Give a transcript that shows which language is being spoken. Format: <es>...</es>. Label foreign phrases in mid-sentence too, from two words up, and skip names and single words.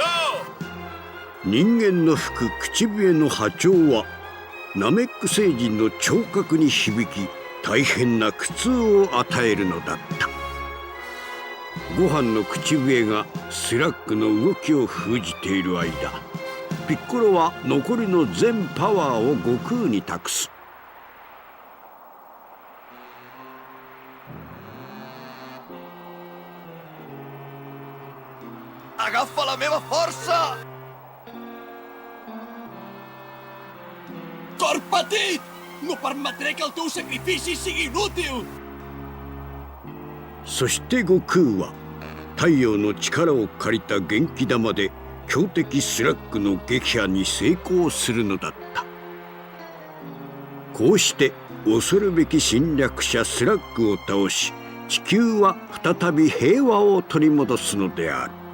<ja>人間の吹く口笛の波長はナメック星人の聴覚に響き大変な苦痛を与えるのだった。ご飯の口笛がスラッグの動きを封じている間、ピッコロは残りの全パワーを悟空に託す。</ja> <ca>Agafa la meva força! Cor petit! No permetré que el teu sacrifici sigui inútil!</ca> <ja>そして悟空は太陽の力を借りた元気玉で強敵スラッグの撃破に成功するのだった。こうして恐るべき侵略者スラッグを倒し、地球は再び平和を取り戻すのである。</ja>